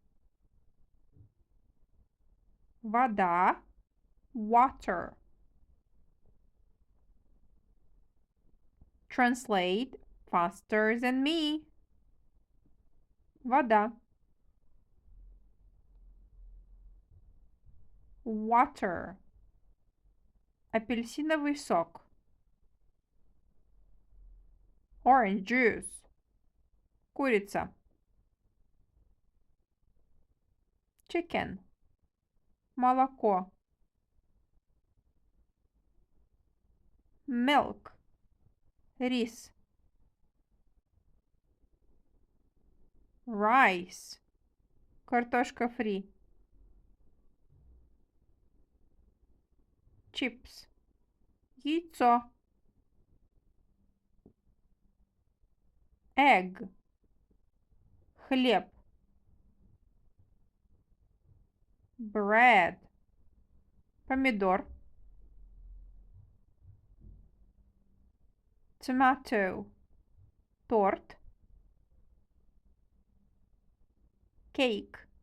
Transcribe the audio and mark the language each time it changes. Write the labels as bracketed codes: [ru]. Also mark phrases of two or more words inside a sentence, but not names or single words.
[ru] Вода, [en] water. Translate faster than me. [ru] Вода. [en] Water. [ru] Апельсиновый сок. [en] Orange juice. [ru] Курица. Chicken. Молоко. Milk. Рис. Rice. Картошка фри. Chips. Яйцо. Egg. Хлеб. [en] Bread. [ru] Помидор. Tomato. Торт. Cake.